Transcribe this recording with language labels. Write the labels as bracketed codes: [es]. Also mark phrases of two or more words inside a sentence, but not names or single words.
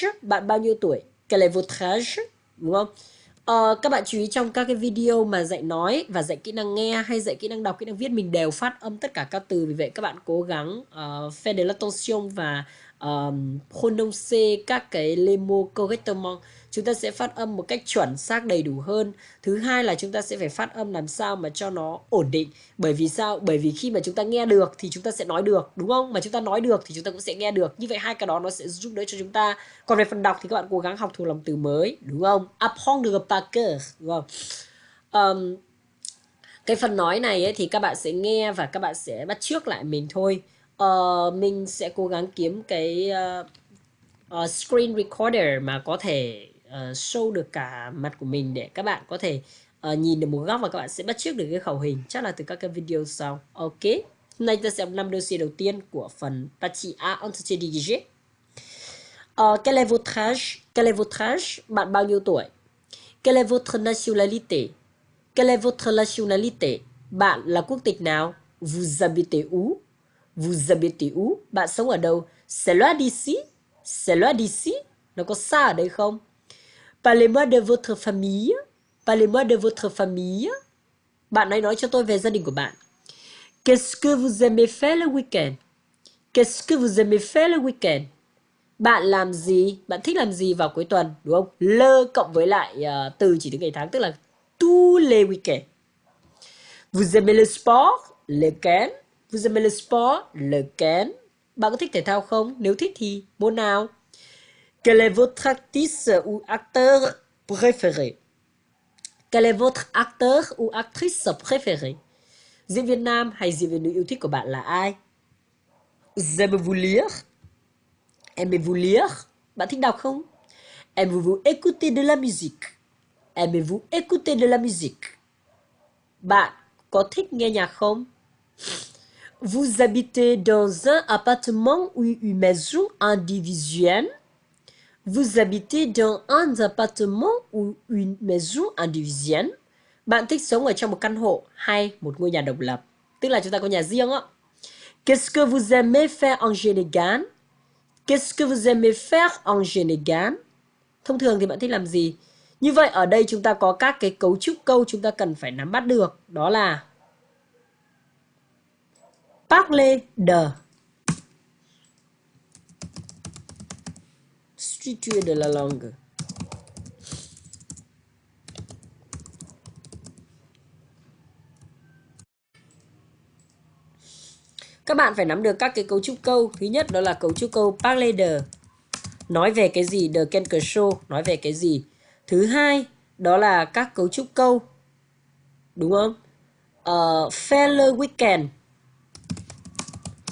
[vi] Bạn bao nhiêu tuổi? [fr] Quel est votre âge? [vi] Đúng không? Các bạn chú ý trong các cái video mà dạy nói và dạy kỹ năng nghe hay dạy kỹ năng đọc, kỹ năng viết mình đều phát âm tất cả các từ. Vì vậy các bạn cố gắng [fr] faire de l'attention [vi] và prononcer các cái [fr] les mots correctement. [vi] Chúng ta sẽ phát âm một cách chuẩn xác đầy đủ hơn. Thứ hai là chúng ta sẽ phải phát âm làm sao mà cho nó ổn định. Bởi vì sao? Bởi vì khi mà chúng ta nghe được thì chúng ta sẽ nói được, đúng không? Mà chúng ta nói được thì chúng ta cũng sẽ nghe được. Như vậy hai cái đó nó sẽ giúp đỡ cho chúng ta. Còn về phần đọc thì các bạn cố gắng học thuộc lòng từ mới, đúng không? [fr] Apprendre par cœur, [vi] đúng không? Cái phần nói này ấy, thì các bạn sẽ nghe và các bạn sẽ bắt chước lại mình thôi. Mình sẽ cố gắng kiếm cái [en] screen recorder [vi] mà có thể show được cả mặt của mình để các bạn có thể nhìn được một góc và các bạn sẽ bắt chước được cái khẩu hình, chắc là từ các cái video sau. Ok, hôm nay ta sẽ học 5 dossier đầu tiên của phần [fr] partie A, entretien dirigé. Quel est votre âge? Quel est votre âge? [vi] Bạn bao nhiêu tuổi? [fr] Quelle est votre nationalité? Quelle est votre nationalité? [vi] Bạn là quốc tịch nào? [fr] Vous habitez où? Vous habitez où? [vi] Bạn sống ở đâu? [fr] C'est loin d'ici? C'est loin d'ici? [vi] Nó có xa ở đây không? [fr] Parlez-moi de votre famille. Parlez-moi de votre famille. [vi] Bạn hãy nói cho tôi về gia đình của bạn. [fr] Qu'est-ce que vous aimez faire le week-end? Qu'est-ce que vous aimez faire le week-end? [vi] Bạn làm gì? Bạn thích làm gì vào cuối tuần, đúng không? Le cộng với lại từ chỉ từ ngày tháng, tức là [fr] tous les week-ends. Vous aimez le sport? Lequel? Vous aimez le sport? Lequel? [vi] Bạn có thích thể thao không? Nếu thích thì môn nào? [fr] Quel est votre actrice ou acteur préféré? Quel est votre acteur ou actrice préféré? [vi] Diễn viên nam hay diễn viên nữ yêu thích của bạn là ai? [fr] Aimez-vous lire? Aimez-vous lire? [vi] Bạn thích đọc không? [fr] Aimez-vous écouter de la musique? Aimez-vous écouter de la musique? [vi] Bạn có thích nghe nhạc không? [fr] Vous habitez dans un appartement ou une maison individuelle? Vous habitez dans un appartement ou une maison individuelle? [vi] Bạn thích sống ở trong một căn hộ hay một ngôi nhà độc lập? Tức là chúng ta có nhà riêng á. [fr] Qu'est-ce que vous aimez faire en général? Qu'est-ce que vous aimez faire en général? [vi] Thông thường thì bạn thích làm gì? Như vậy ở đây chúng ta có các cái cấu trúc câu chúng ta cần phải nắm bắt được. Đó là [fr] parler de, structure de la langue. [vi] Các bạn phải nắm được các cái cấu trúc câu. Thứ nhất đó là cấu trúc câu [fr] parler de, [vi] nói về cái gì, [fr] de quelque chose, [vi] nói về cái gì. Thứ hai đó là các cấu trúc câu, đúng không? [fr] Faire le week-end,